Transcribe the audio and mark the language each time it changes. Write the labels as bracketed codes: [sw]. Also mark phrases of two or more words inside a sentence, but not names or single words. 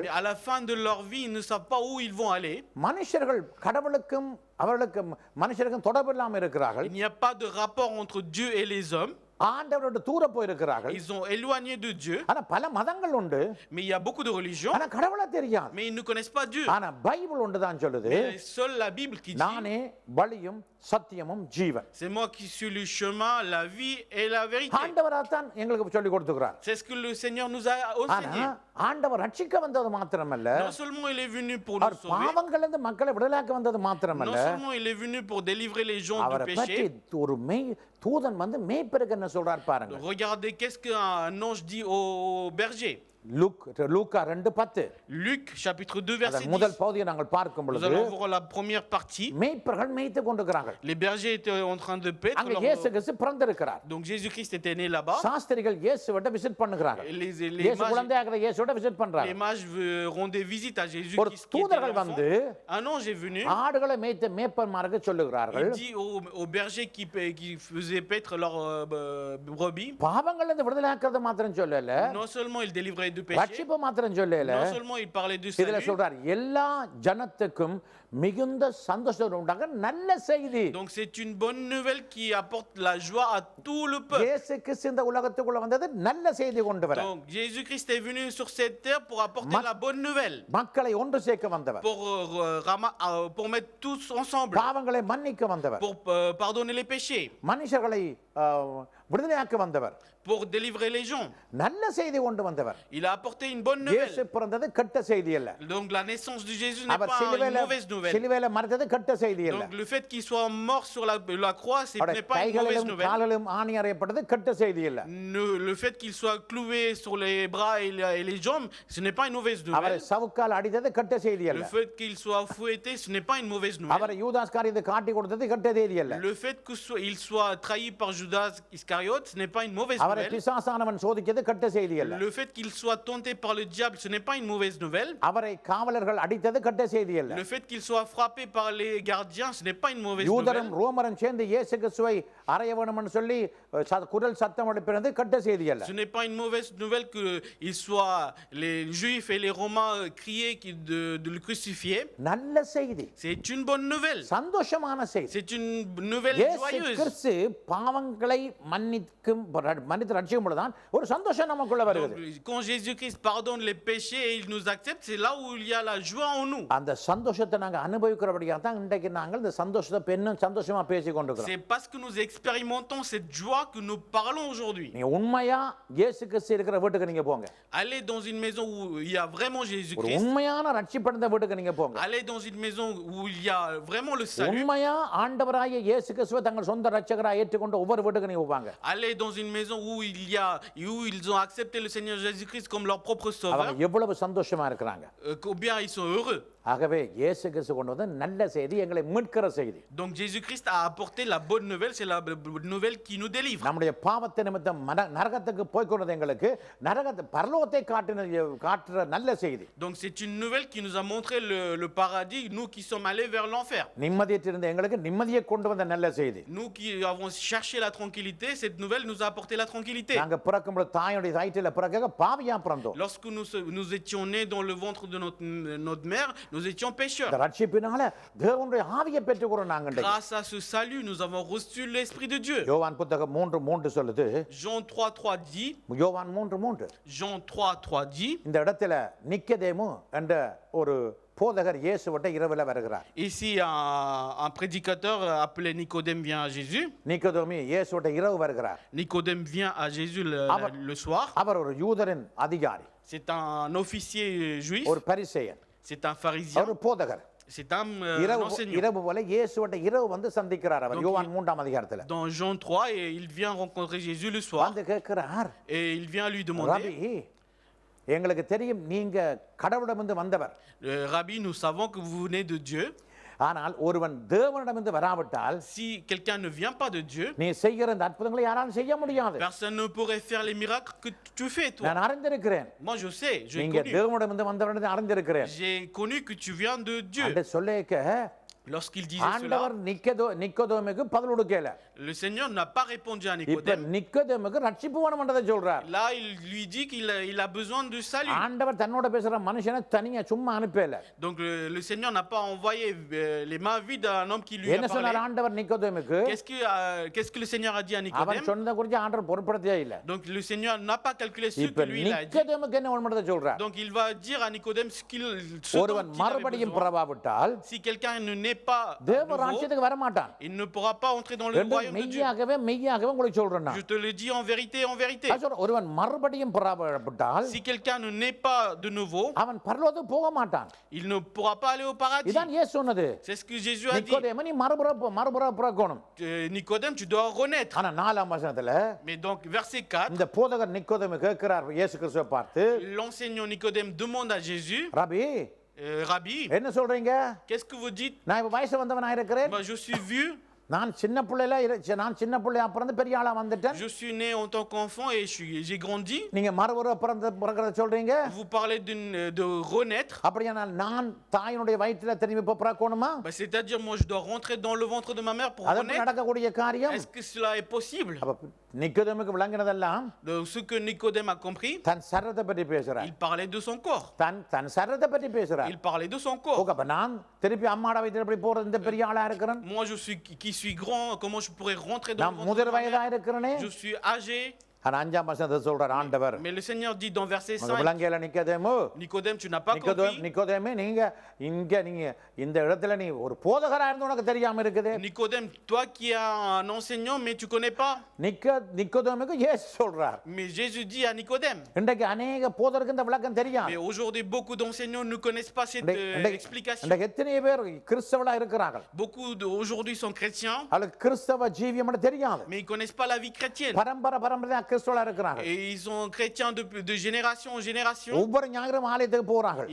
[fr] À la fin de leur vie, ils ne savent pas où ils vont aller. [ta] மனுஷர்கள் கடவுளுக்கும் அவர்களுக்கும் மனுஷருக்கும் தொடர்பு இல்லாம இருக்கிறார்கள். [fr] Il n'y a pas de rapport entre Dieu et les hommes. [ta] ஆண்டவரோட தூர போயிருக்கிறார்கள். [fr] Ils sont éloignés de Dieu. [ta] ஆனா பல மதங்கள் உண்டு. [fr] Mais il y a beaucoup de religions. [ta] ஆனா கடவுளை தெரியாது. [fr] Mais ils ne connaissent pas Dieu. [ta] ஆனா பைபிள் ஒன்று தான் சொல்லுது. [fr] Mais seule la Bible qui dit. [ta] நானே வழியும் சத்தியமும் ஜீவன். [fr] C'est moi qui suis le chemin, la vie et la vérité. [ta] ஆண்டவரால் தான் எங்களுக்கு சொல்லி கொடுத்துக்கிறார். [fr] C'est ce que le Seigneur nous a enseigné. [ta] ஆனா ஆண்டவர் ரட்சிக்க வந்தது மாத்திரமல்ல. [fr] Non seulement il est venu pour nous sauver. [ta] பாவங்களிலிருந்து மக்களை விடுதலாக்க வந்தது மாத்திரமல்ல. [fr] Non seulement il est venu pour délivrer les gens du péché. [ta] ஒரு தூதன் வந்து மேய்ப்பருக்கு என்ன சொல்றார் பாருங்க. [fr] Regardez qu'est-ce qu'un ange dit au berger. [ta] லூக்கா 2:10 [fr] Luc chapitre 2 verset [ta] அதன் [fr] 10. [ta] முதல் பகுதியை நாங்கள் பார்க்கும் [fr] Nous [ta] பொழுது [fr] allons voir la première partie. [ta] மேய்ப்பர்கள் மேய்த்து கொண்டிருக்கிறார்கள். [fr] Les bergers étaient en train de paître. [ta] அங்க இயேசு கிறிஸ்து பிறந்திருக்கிறார். [fr] Donc Jésus-Christ était né là-bas. [ta] சாஸ்திரிகள் இயேசுவிட்ட விசிட் பண்ணுகிறாங்க. [fr] Les [ta] இயேசு குழந்தையாக இயேசுவிட்ட விசிட் பண்றாங்க. [fr] mages rendaient visite à Jésus [ta] ஒரு [fr] qui était [ta] தூதர்கள் [fr] l'enfant. [ta] வந்து [fr] Un ange est venu. [ta] ஆடுகளை மேய்த்த மேய்ப்பன்மாருக்கு சொல்லுகிறார்கள். [fr] Il dit aux bergers qui faisaient paître leurs brebis. [ta] பாவங்கள்ல இருந்து விடுதலையாக்குறது மாத்திரம் சொல்லல. [fr] Non seulement il délivrait du péché. [ta] ரட்சிப்பு மாத்திரம் சொல்லல. [fr] Non seulement il parlait du [ta] இதுல [fr] salut. [ta] சொல்றார் எல்லா ஜனத்துக்கும் மிகுந்த சந்தோஷம் உண்டாக நல்ல செய்தி. [fr] Donc c'est une bonne nouvelle qui apporte la joie à tout le peuple. [ta] இயேசு கிறிஸ்து இந்த உலகத்துக்குள்ள வந்தது நல்ல செய்தி கொண்டு வர. [fr] Donc Jésus-Christ est venu sur cette terre pour apporter la bonne nouvelle. [ta] மக்களை ஒன்று சேர்க்க வந்தவர். [fr] Pour mettre tous ensemble. [ta] பாவங்களை மன்னிக்க வந்தவர். [fr] Pour pardonner les péchés. [ta] மனுஷர்களை விடுதலையாக்க வந்தவர். [fr] Pour délivrer les gens. [ta] நல்ல செய்தி கொண்டு வந்தவர். [fr] Il a apporté une bonne nouvelle. [ta] இயேசு பிறந்தது கெட்ட செய்தி அல்ல. [fr] Donc la naissance de Jésus n'est pas une mauvaise nouvelle. [ta] சிலுவையில மரித்தது கெட்ட செய்தி அல்ல. [fr] Donc le fait qu'il soit mort sur la croix, ce n'est pas une mauvaise nouvelle. [ta] காலிலும் ஆணி அறையப்பட்டது கெட்ட செய்தி அல்ல. [fr] Le fait qu'il soit cloué sur les bras et les jambes, ce n'est pas une mauvaise nouvelle. [ta] அவரை சவுக்கால் அடித்தது கெட்ட செய்தி அல்ல. [fr] Le fait qu'il soit fouetté, ce n'est pas une mauvaise nouvelle. [ta] அவரை யூதாஸ் காரியத்தை காட்டி கொடுத்தது கெட்ட செய்தி அல்ல. [fr] Le fait qu'il soit trahi par Judas Iscariote, ce n'est pas une mauvaise [ta] அவரை [fr] nouvelle. [ta] பிசாசானவன் சோதிச்சது கெட்ட செய்தி அல்ல. [fr] Le fait qu'il soit tenté par le diable, ce n'est pas une mauvaise nouvelle. [ta] அவரை காவலர்கள் அடித்தது கெட்ட செய்தி அல்ல. [fr] Le fait qu'il soit frappé par les gardiens, ce n'est pas une mauvaise nouvelle. [ta] யூதரும் ரோமரும் சேர்ந்து இயேசு கிறிஸ்துவை அறைய வேண்டும்னு சொல்லி குரல் சத்தம் எழுப்பினது கெட்ட செய்தி அல்ல. [fr] Ce n'est pas une mauvaise nouvelle que les Juifs et les Romains criaient de le crucifier. [ta] நல்ல செய்தி. [fr] C'est une bonne nouvelle. [ta] சந்தோஷமான செய்தி. [fr] C'est une nouvelle joyeuse. [ta] இயேசு கிறிஸ்து பாவங்களை மன்னித்து ரட்சிக்கும் பொழுதுதான் ஒரு சந்தோஷம் நமக்குள்ள வருகிறது. [fr] Quand Jésus-Christ pardonne les péchés et il nous accepte, c'est là où il y a la joie en nous. [ta] அந்த சந்தோஷத்தை நாங்க அனுபவிக்கிறபடியாக தான் இன்றைக்கு நாங்கள் இந்த சந்தோஷத்தை இன்னும் சந்தோஷமா பேசி கொண்டிருக்கிறோம். [fr] C'est parce que nous expérimentons cette joie que nous parlons aujourd'hui. [ta] நீங்க உண்மையா இயேசு கிறிஸ்து இருக்கிற வீட்டுக்கு நீங்க போங்க. [fr] Allez dans une maison où il y a vraiment [ta] ஒரு [fr] Jésus-Christ. [ta] உண்மையான ரட்சிப்படைந்த வீட்டுக்கு நீங்க போங்க. [fr] Allez dans une maison où il y a vraiment le salut. [ta] உண்மையா ஆண்டவராகிய இயேசு கிறிஸ்துவை தங்கள் சொந்த ரட்சகராக ஏற்றுக்கொண்ட ஒவ்வொரு வீட்டுக்கு நீங்க போவாங்க. [fr] Allez dans une maison où ils ont accepté le Seigneur Jésus-Christ comme leur propre sauveur. [ta] அவங்க எவ்வளவு சந்தோஷமா இருக்கிறாங்க. [fr] Combien ils sont heureux. [ta] ஆகவே இயேசு கிறிஸ்து கொண்டு வந்த நல்ல செய்தி எங்களை மீட்கிற செய்தி. [fr] Donc Jésus-Christ a apporté la bonne nouvelle, c'est la nouvelle qui nous délivre. [ta] நம்முடைய பாவத்தை நிமித்தம் நரகத்துக்கு போய் கொண்டது எங்களுக்கு நரகத்தை பரலோகத்தை காட்டுற நல்ல செய்தி. [fr] Donc c'est une nouvelle qui nous a montré le paradis, nous qui sommes allés vers l'enfer. [ta] நிம்மதியற்று இருந்த எங்களுக்கு நிம்மதியை கொண்டு வந்த நல்ல செய்தி. [fr] Nous qui avons cherché la tranquillité, cette nouvelle nous a apporté la tranquillité. [ta] நாங்க பிறக்கும்போது தாயுடைய வயிற்றில பிறக்க பாவியா பிறந்தோம். [fr] Lorsque nous étions nés dans le ventre de notre mère, nous étions pécheurs. [ta] இந்த ரட்சிப்பினால தேவனுடைய ஆவியை பெற்றுக்கொள்றோம் நாங்க. [fr] Grâce à ce salut, nous avons reçu l'esprit de Dieu. [ta] யோவான் புத்தகம் 3:3 சொல்லுது. [fr] Jean 3:3 dit. [ta] யோவான் 3:3. [fr] Jean 3:3 dit. [ta] இந்த இடத்துல நிக்கதேமு என்ற ஒரு போதகர் இயேசுவிட்ட இரவுல வருகிறார். [fr] Ici un prédicateur appelé Nicodème vient à Jésus. [ta] நிக்கதேமு இயேசுவிட்ட இரவு வருகிறார். [fr] Nicodème vient à Jésus le soir. [ta] அவர் ஒரு யூதரின் அதிகாரி. [fr] C'est un officier juif. [ta] ஒரு பரிசேயன். [fr] C'est un pharisien. [ta] ஒரு போதகர். [fr] C'est un enseignant. [ta] இரவு போல இயேசுவிட்ட இரவு வந்து சந்திக்கிறார் அவர் யோவான் 3ஆம் அதிகாரத்துல. [fr] Dans Jean 3 et il vient rencontrer Jésus le soir. [ta] வந்து கேக்குறார். [fr] Et il vient lui demander. [ta] ரபி எங்களுக்கு தெரியும் நீங்க கடவுளிடமிருந்து வந்தவர். [fr] Rabbi, nous savons que vous venez de Dieu. [ta] ஆனால் ஒருவன் தேவனிடமிருந்து வராவிட்டால் [fr] si quelqu'un ne vient pas de Dieu, [ta] நீ செய்கிற இந்த அற்புதங்களை யாராலும் செய்ய முடியாது. [fr] personne ne pourrait faire les miracles que tu fais toi. [ta] நான் அறிந்திருக்கிறேன். [fr] Moi je sais, j'ai [ta] நீங்க [fr] connu. [ta] தேவனிடமிருந்து வந்தவனை அறிந்திருக்கிறேன். [fr] J'ai connu que tu viens de Dieu. [ta] அந்த சொல்லேக்க [fr] Lorsqu'il disait cela, [ta] ஆண்டவர் நிக்கதேமுக்கு பதில் கொடுக்கல. [fr] le Seigneur n'a pas répondu à [ta] இப்ப [fr] Nicodème. [ta] நிக்கதேமுக்கு ரட்சிப்பு வேணும்ன்றதை சொல்றார். [fr] Là, il lui dit qu'il a besoin de salut. [ta] ஆண்டவர் தன்னோட பேசுற மனுஷனை தனியா சும்மா அனுப்பல. [fr] Donc le Seigneur n'a pas envoyé les mains vides à un homme qui lui a [ta] என்ன [fr] parlé. [ta] சொன்னார் ஆண்டவர் நிக்கதேமுக்கு? [fr] Qu'est-ce que le Seigneur a dit à [ta] அவன் [fr] Nicodème? [ta] சொன்னதை குறித்து ஆண்டவர் பொறுப்படுத்தவே இல்ல. [fr] Donc le Seigneur n'a pas calculé ce [ta] இப்ப [fr] que lui il a dit. [ta] நிக்கதேமுக்கு என்ன வேணும்ன்றதை சொல்றார். [fr] Donc il va dire à Nicodème ce [ta] ஒருவன் [fr] dont il avait [ta] மறுபடியும் [fr] besoin. [ta] பிறவாவிட்டால் [fr] Si quelqu'un ne naît pas [ta] தேவ [fr] nouveau, [ta] ராஜ்யத்துக்கு வர மாட்டான் [fr] il ne pourra pas entrer dans le [ta] என்று [fr] royaume de Dieu. [ta] மெய்யாகவே உங்களுக்கு சொல்றேன் நான். [fr] Je te le dis en vérité, en vérité. [ta] அது சொல்றேன், ஒருவன் மறுபடியும் பிறப்பட்டால் [fr] Si quelqu'un ne naît pas de nouveau, [ta] அவன் பரலோகத்துக்கு போக மாட்டான். [fr] il ne pourra pas aller au paradis. [ta] இதான் இயேசு சொன்னது. [fr] C'est ce que Jésus a dit. [ta] நிக்கோதேமு, நீ மறுபிறக்கணும். [fr] Nicodème, tu dois renaître. [ta] ஆனா 4ஆம் வசனத்துல [fr] Mais donc, verset 4, [ta] இந்த போதகர் நிக்கோதேமு கேட்கிறார் இயேசு கிறிஸ்துவை பார்த்து, [fr] l'enseignant Nicodème demande à Jésus, [ta] ரபி [fr] Rabbi, [ta] என்ன சொல்றீங்க? [fr] qu'est-ce que vous dites? [ta] நான் இப்ப வயசு வந்தவனா இருக்கிறேன். [fr] Moi, je suis vieux, [ta] நான் சின்ன பிள்ளையா பிறந்து பெரிய ஆளா வந்துட்டேன். [fr] je suis né en tant qu'enfant et j'ai grandi. [ta] நீங்க பிறக்கிறத சொல்றீங்க. [fr] Vous parlez de renaître. [ta] அப்படியானால் நான் தாயினுடைய வயிற்றில திரும்பி பிறக்கணுமா? [fr] C'est-à-dire, moi, je dois rentrer dans le ventre de ma mère pour [ta] அது [fr] renaître. [ta] நடக்கக்கூடிய காரியம். [fr] Est-ce que cela est possible? [ta] அப்ப நிக்கோதேமுக்கு விளங்கினதெல்லாம் [fr] Donc, ce que Nicodème a compris, [ta] தன் சரீரத்தை பற்றி பேசுறார். [fr] il parlait de son corps. [ta] தன் சரீரத்தை பற்றி பேசுறார். [fr] Il parlait de son corps. [ta] ஓகே, அப்ப நான் திருப்பி அம்மாட வயிற்றில எப்படி போறது? இந்த பெரிய ஆளா இருக்கிறேன். [fr] Moi, qui suis grand, comment je pourrais rentrer dans le [ta] நான் [fr] ventre de [ta] முதிர் [fr] ma [ta] வயதா [fr] mère? [ta] இருக்கிறேனே. [fr] Je suis âgé. [ta] ஆனா 5ஆம் வசனத்தை சொல்றார் ஆண்டவர். [fr] Mais le Seigneur dit dans verset 5, [ta] விளங்கல நிக்கோதேமு, [fr] Nicodème, tu n'as pas compris. [ta] நிக்கோதேமு, நீங்க இந்த இடத்துல நீ ஒரு போதகரா இருந்து உனக்கு தெரியாம இருக்குது. [fr] Nicodème, toi qui es un enseignant, mais tu connais pas. [ta] நிக்கோதேமுக்கு இயேசு சொல்றார். [fr] Mais Jésus dit à Nicodème. [ta] இன்றைக்கு அநேக போதகருக்கு இந்த விளக்கம் தெரியாது. [fr] Mais aujourd'hui, beaucoup d'enseignants ne connaissent pas cette explication. [ta] இன்றைக்கு எத்தனை பேர் கிறிஸ்தவளா இருக்கிறார்கள். [fr] Beaucoup aujourd'hui sont chrétiens, [ta] அது கிறிஸ்தவ ஜீவியம் தெரியாது. [fr] mais ils connaissent pas la vie chrétienne. [ta] பரம்பரை கிறிஸ்தவளா இருக்கிறார்கள். [fr] Et ils sont chrétiens de génération en génération. [ta] ஒவ்வொரு ஞாயிறும் ஆலயத்துக்கு போறார்கள்.